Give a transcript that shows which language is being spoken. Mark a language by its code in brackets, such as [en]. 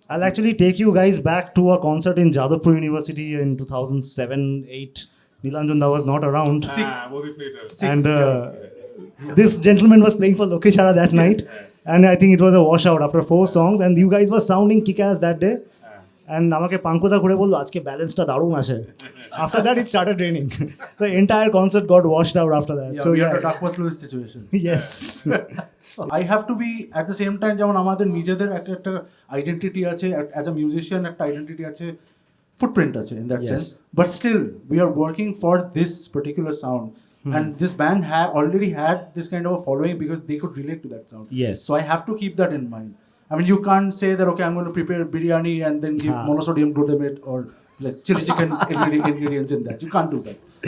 [en] I'll actually take you guys back to a concert in Jadavpur University in 2007-8. Nilanjan da was not around. And this gentleman was playing for Lakkhichhara that night. And I think it was a washout after 4 songs. And you guys were sounding kick-ass that day. [bn] And আমাকে পাঙ্কুদা করে বললো আজকে ব্যালেন্সটা দারুণ আছে। [en] After that it started raining. The entire concert got washed out after that. Yeah, we yeah. had a Duckworth-Lewis situation. Yes. I have to be at the same time [bn] যেমন আমাদের নিজেদের একটা আইডেন্টিটি আছে, [en] as a musician [bn] একটা identity আছে, footprint আছে [en] in that Yes. sense. But still we are working for this particular sound. And this band already had this kind of a following because they could relate to that sound. Yes. So I have to keep that in mind. I mean, you can't say that, okay, I'm going to prepare biryani and then give monosodium glutamate or like chili chicken ingredients in that. You can't do that.